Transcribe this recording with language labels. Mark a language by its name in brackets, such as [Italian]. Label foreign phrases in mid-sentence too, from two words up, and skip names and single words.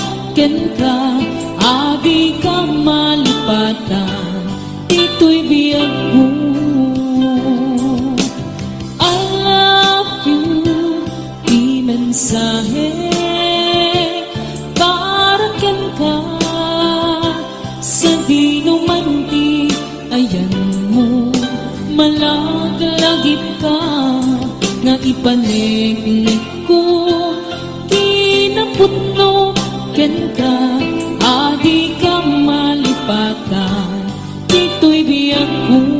[Iloko] ken ka, adi ka malipatan, ito'y biyag mo. [English] I love you, [Iloko] di mensahe, para ken ka, sa di numanti, ayan mo, malaglagip ka, nga ipanegnig ko, kinaputno, ken ka, adi ka malipatan, ito'y biyag ko.